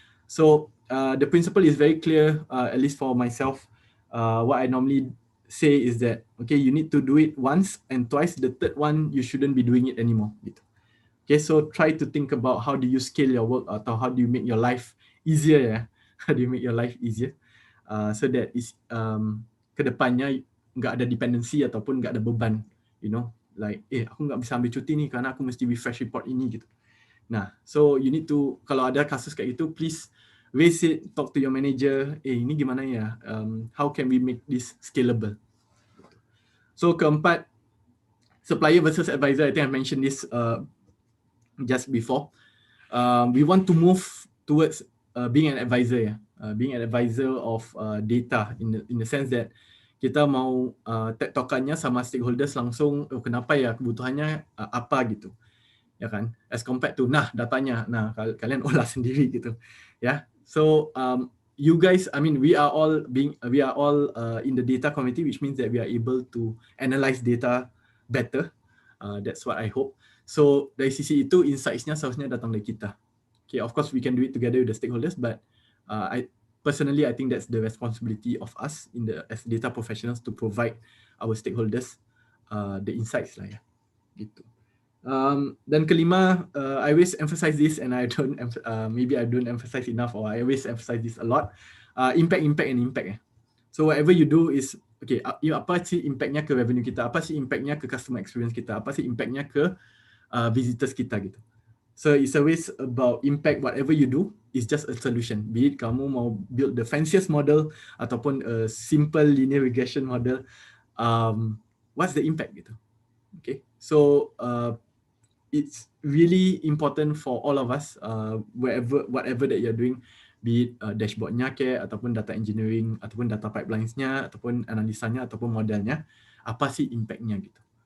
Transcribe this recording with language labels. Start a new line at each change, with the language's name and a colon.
English: So the principle is very clear, at least for myself. What I normally say is that okay, you need to do it once and twice. The third one you shouldn't be doing it anymore.
Indonesian: Gitu.
English: Okay, so try to think about how do you scale your work
Indonesian: atau
English: how do you make your life easier ya. How do you make your life easier? So that is
Indonesian: kedepannya nggak ada dependency ataupun nggak ada beban,
English: like
Indonesian: aku nggak bisa ambil cuti nih karena aku mesti refresh report ini gitu.
English: Nah, so you need to,
Indonesian: kalau ada kasus kayak gitu,
English: please raise it, talk to your manager.
Indonesian: Ini gimana ya?
English: How can we make this scalable? So
Indonesian: keempat,
English: supplier versus advisor. I think I mentioned this just before. We want to move towards being an advisor, being an advisor of data in the sense that
Indonesian: kita mau tektokannya sama stakeholders langsung, kenapa ya kebutuhannya apa gitu, ya kan?
English: As compared to
Indonesian: datanya, kalian olah sendiri gitu, ya.
English: So you guys, I mean, we are all in the data community, which means that we are able to analyze data better. That's what I hope.
Indonesian: So dari sisi itu insights-nya seharusnya datang dari kita.
English: Okay, of course we can do it together with the stakeholders, but I think that's the responsibility of us as data professionals to provide our stakeholders the insights
Indonesian: lah ya. Gitu. Dan kelima,
English: I always emphasize this, and maybe I don't emphasize enough, or I always emphasize this a lot. Impact. So whatever you do is, okay,
Indonesian: apa sih impactnya ke revenue kita? Apa sih impactnya ke customer experience kita? Apa sih impactnya ke visitors kita gitu?
English: So it's always about impact. Whatever you do is just a solution. Be it
Indonesian: kamu mau
English: build the fanciest model
Indonesian: ataupun
English: a simple linear regression model, what's the impact
Indonesian: gitu?
English: Okay, so it's really important for all of us, whatever that you're doing, be it dashboardnya
Indonesian: ataupun
English: data engineering, ataupun data pipelines-nya, ataupun analisanya, ataupun modelnya,
Indonesian: apa sih impact-nya gitu.